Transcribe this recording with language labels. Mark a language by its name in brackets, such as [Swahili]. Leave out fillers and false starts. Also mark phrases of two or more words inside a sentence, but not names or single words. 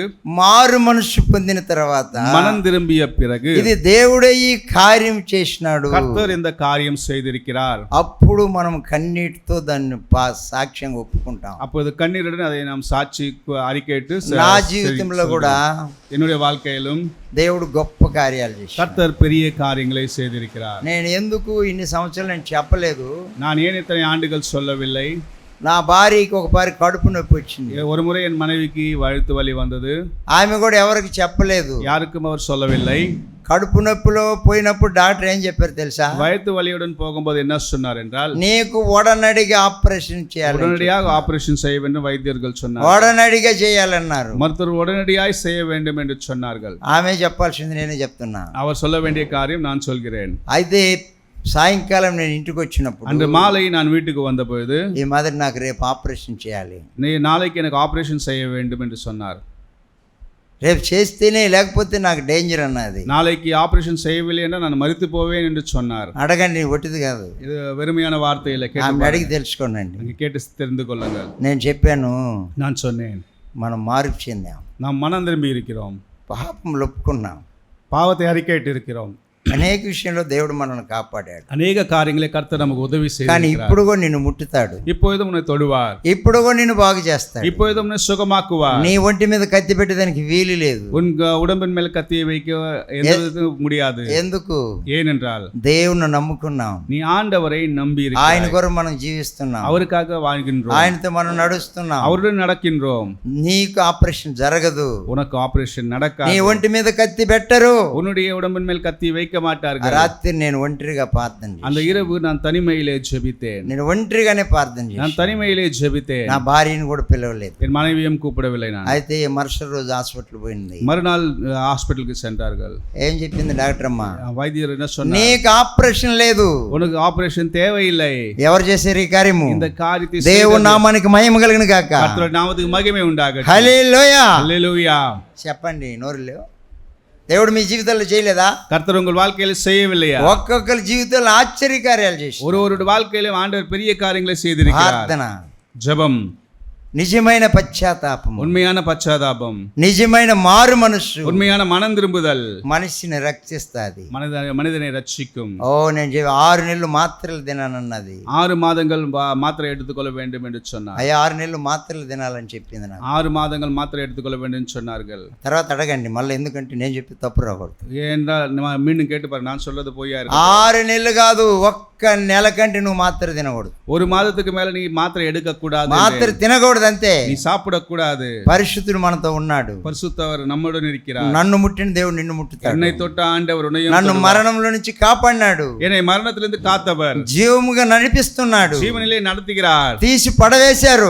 [Telugu] మారు మనసు పొందిన తర్వాత [Tamil] மனம் திரும்பிய பிறகு [Telugu] ఇది దేవుడే ఈ కార్యం చేసినాడు, [Tamil] கர்த்தர் இந்த காரியம் செய்திருக்கிறார், [Telugu] అప్పుడు మనం కన్నీటితో దాన్ని సాక్ష్యంగా ఒప్పుకుంటాం. [Tamil] அப்போது கண்ணீருடன் அதை நாம் சாட்சி அறிக்கையிட்டு [Telugu] నా జీవితంలో కూడా [Tamil] என்னுடைய வாழ்க்கையிலும் [Telugu] దేవుడు గొప్ప కార్యాలు చేశాడు. [Tamil] கர்த்தர் பெரிய காரியங்களை செய்திருக்கிறார். [Telugu] నేను ఎందుకు ఇన్ని సంవత్సరాలు నేను చెప్పలేదు? [Tamil] நான் ஏன் இத்தனை ஆண்டுகள் சொல்லவில்லை? [Telugu] నా భార్యకి ఒకసారి కడుపు నొప్పి వచ్చింది. [Tamil] ஒரு முறை என் மனைவிக்கு வயிற்று வலி வந்தது. [Telugu] ఆమె కూడా ఎవరికి చెప్పలేదు, [Tamil] யாருக்கும் அவர் சொல்லவில்லை. [Telugu] కడుపు నొప్పిలో పోయినప్పుడు డాక్టర్ ఏం చెప్పారు తెలుసా? [Tamil] வயிற்று வலியுடன் போகும்போது என்ன சொன்னார் என்றால், [Telugu] నీకు ఉడనడిగా ఆపరేషన్ చేయాలి, [Tamil] உடனடியாக ஆபரேஷன் செய்ய வேண்டும் வைத்தியர்கள் சொன்னார். [Telugu] ఉడనడిగా చేయాలన్నారు. [Tamil] மருத்துவர் உடனடியாக செய்ய வேண்டும் என்று சொன்னார்கள். [Telugu] ఆమె చెప్పాల్సింది నేనే చెప్తున్నా. [Tamil] அவர் சொல்ல வேண்டிய காரியம் நான் சொல்கிறேன். [Telugu] అయితే సాయంకాలం నేను ఇంటికి వచ్చినప్పుడు [Tamil] அன்று மாலை நான் வீட்டுக்கு வந்தபொழுது, [Telugu] ఈ మాదిరి నాకు రేపు ఆపరేషన్ చేయాలి, [Tamil] நீ நாளைக்கு எனக்கு ஆபரேஷன் செய்ய வேண்டும் என்று சொன்னார். [Telugu] రేపు చేస్తేనే లేకపోతే నాకు డేంజర్ అన్నది. [Tamil] நாளைக்கு ஆபரேஷன் செய்யவில்லை என்றால் நான் மரித்து போவேன் என்று சொன்னார். [Telugu] అడగండి, ఒట్టిది కాదు, [Tamil] இது வெறுமையான வார்த்தையில [Telugu] ఆమె అడిగి [Tamil] கேட்டு [Telugu] తెలుసుకోండి. [Tamil] நீங்க கேட்டு தெரிந்து கொள்ளுங்கள். [Telugu] నేను చెప్పాను, [Tamil] நான் சொன்னேன், [Telugu] మనం మార్పు చెందాం, [Tamil] நாம் மனம் திரும்பி இருக்கிறோம், [Telugu] పాపం ఒప్పుకున్నాం, [Tamil] பாவத்தை அறிக்கையிட்டு இருக்கிறோம், [Telugu] అనేక విషయంలో దేవుడు మనల్ని కాపాడాడు. [Tamil] அநேக காரியங்களை கர்த்தர் நமக்கு உதவி [Telugu] కానీ [Tamil] செய்கிறார். [Telugu] ఇప్పుడు కూడా నిన్ను ముట్టుతాడు, [Tamil] இப்பொழுதும் உன்னை தொடுவார், [Telugu] ఇప్పుడు కూడా నిన్ను బాగు చేస్తాడు. [Tamil] இப்பொழுதும் உன்னை சுகமாக்குவார். [Telugu] నీ ఒంటి మీద కత్తి పెట్టేదానికి వీలు లేదు. [Tamil] உன் உடம்பின் மேல் கத்தியை வைக்க எந்த விதத்திலும் முடியாது. [Telugu] ఎందుకు? [Tamil] ஏனென்றால் [Telugu] దేవుణ్ణి నమ్ముకున్నాం, [Tamil] நீ ஆண்டவரை நம்பி [Telugu] ఆయన [Tamil] இருக்கிறாய். [Telugu] కొరకు మనం జీవిస్తున్నాం, [Tamil] அவருக்காக வாழ்கின்றோம், [Telugu] ఆయనతో మనం నడుస్తున్నాం. [Tamil] அவருடன் நடக்கின்றோம். [Telugu] నీకు ఆపరేషన్ జరగదు, [Tamil] உனக்கு ஆபரேஷன் [Telugu] నీ [Tamil] நடக்காது, [Telugu] ఒంటి మీద కత్తి పెట్టరు. [Tamil] உன்னுடைய உடம்பின் மேல் கத்தி வைக்க [Telugu] ఆ [Tamil] மாட்டார்கள். [Telugu] రాత్రి నేను ఒంటరిగా ప్రార్థన [Tamil] அந்த [Telugu] చేశాను. [Tamil] இரவு நான் தனிமையிலே ஜெபித்தேன், [Telugu] నేను ఒంటరిగానే ప్రార్థన [Tamil] நான் [Telugu] చేశాను. [Tamil] தனிமையிலே ஜெபித்தேன். [Telugu] నా భార్యను కూడా పిలవలేదు. [Tamil] என் மனைவியும் கூப்பிடவில்லை. நான் [Telugu] అయితే మరుసటి రోజు హాస్పిటల్ పోయింది. [Tamil] மறுநாள் ஹாஸ்பிட்டலுக்கு சென்றார்கள். [Telugu] ఏం చెప్పింది డాక్టర్ అమ్మా? [Tamil] வைத்தியர் என்ன சொன்னார்? [Telugu] నీకు ఆపరేషన్ లేదు. [Tamil] உனக்கு ஆபரேஷன் தேவையில்லை. [Telugu] ఎవరు చేశారు ఈ కార్యము? [Tamil] இந்த காரியத்தை [Telugu] దేవుని నామానికి మహిమ కలుగును గాక. [Tamil] கர்த்தருடைய நாமத்துக்கு மகிமை உண்டாகட்டும். [Telugu] హల్లెలూయా. [Tamil] ஹல்லேலூயா. [Telugu] చెప్పండి నోరులేవు. దేవుడు మీ జీవితాల్లో చేయలేదా? [Tamil] கர்த்தர் உங்கள் வாழ்க்கையில செய்யவில்லையா? [Telugu] ఒక్కొక్కరి జీవితంలో ఆశ్చర్యకార్యాలు చేసి [Tamil] ஒருவருடைய வாழ்க்கையிலும் ஆண்டவர் பெரிய காரியங்களை செய்திருக்கிறார். [Telugu] ప్రార్థన, [Tamil] ஜெபம், [Telugu] నిజమైన పశ్చాత్తాపము, [Tamil] உண்மையான பச்சாதாபம், [Telugu] నిజమైన మారు మనస్సు [Tamil] உண்மையான மனம் திரும்புதல் [Telugu] మనిషిని రక్షిస్తాది. [Tamil] மனிதனை ரட்சிக்கும். [Telugu] ఓ నేను 6 నెలలు మాత్రలు తినానన్నది. [Tamil] 6 மாதங்கள் மாத்திரை எடுத்துக்கொள்ள வேண்டும் என்று சொன்னார். [Telugu] అయ్యా 6 నెలలు మాత్రలు తినాలని చెప్పింది నాకు. [Tamil] 6 மாதங்கள் மாத்திரை எடுத்துக்கொள்ள வேண்டும் என்று சொன்னார்கள். [Telugu] తర్వాత అడగండి మళ్ళీ, ఎందుకంటే నేను చెప్పి తప్పు రాకూడదు. [Tamil] ஏனென்றால் மீண்டும் கேட்டு பாரு, நான் சொல்றது பொய்யா இருக்கு. [Telugu] 6 నెలలు కాదు, ఒక్క నెల కంటే నువ్వు మాత్ర తినకూడదు. [Tamil] 1 மாதத்துக்கு மேல நீ மாத்திரை எடுக்க கூடாது, [Telugu] మాత్ర తినకూడదు అంతే. [Tamil] நீ சாப்பிடக்கூடாது. [Telugu] పరిశుద్ధుడు మనతో ఉన్నాడు, [Tamil] பரிசுத்தவர் நம்முடன் இருக்கிறார். [Telugu] నన్ను ముట్టిన దేవుడు నిన్ను ముట్టుతాడు. [Tamil] என்னை தொட்ட ஆண்டவர் உன்னையும் [Telugu] నన్ను [Tamil] தொடுவார். [Telugu] మరణంలో నుంచి కాపాడినాడు, [Tamil] என்னை மரணத்திலிருந்து காத்தவர், [Telugu] జీవముగా నడిపిస్తున్నాడు. [Tamil] ஜீவனிலே நடத்துகிறார். [Telugu] తీసి పడవేశారు,